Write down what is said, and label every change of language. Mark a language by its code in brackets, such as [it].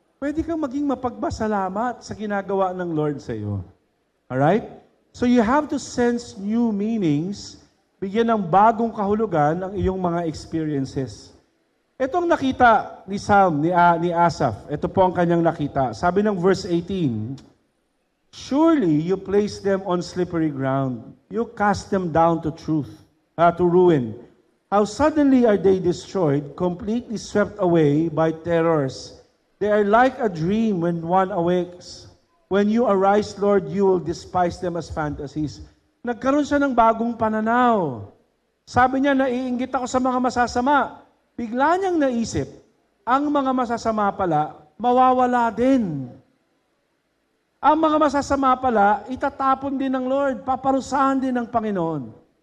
[tl] Pwede kang maging mapagpasalamat sa ginagawa ng Lord sa iyo. [en] Alright? So you have to sense new meanings, [tl] bigyan ng bagong kahulugan ang iyong mga experiences. Ito ang nakita ni Psalm, ni Asaph. Ito po ang kanyang nakita. Sabi ng [en] verse 18, surely you place them on slippery ground. You cast them down to to ruin. How suddenly are they destroyed, completely swept away by terrors. They are like a dream when one awakes. When you arise, Lord, you will despise them as fantasies. [tl] Nagkaroon siya ng bagong pananaw. Sabi niya, naiinggit ako sa mga masasama. Bigla niyang naisip, ang mga masasama pala, mawawala din. Ang mga masasama pala, itatapon din ng Lord, paparusahan din ng Panginoon.